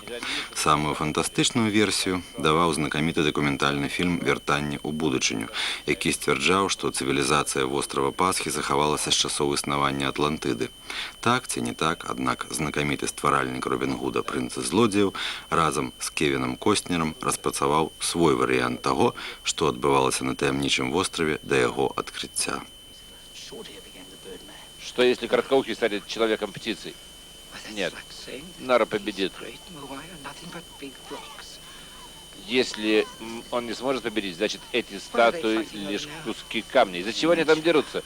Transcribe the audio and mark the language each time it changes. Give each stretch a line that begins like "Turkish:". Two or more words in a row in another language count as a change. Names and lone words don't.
Belarusian: Самую фантастычную версію даваў знакаміты дакументальны фільм «Вяртанне ў будучыню», які сцвярджаў, што цывілізацыя вострава Пасхі захавалася з часоў існавання Атлантыды. Так ці не так, аднак знакаміты стваральнік Робін Гуда «Прынца злодзеяў» разам з Кевіном Костнером распрацаваў свой варыянт таго, што адбывалася на таямнічым востраве да яго адкрыцця.
Russian: Что если Короткоухий станет человеком-птицей? Нет, Нара победит. Если он не сможет победить, значит эти статуи лишь куски камня. Из-за чего они там дерутся?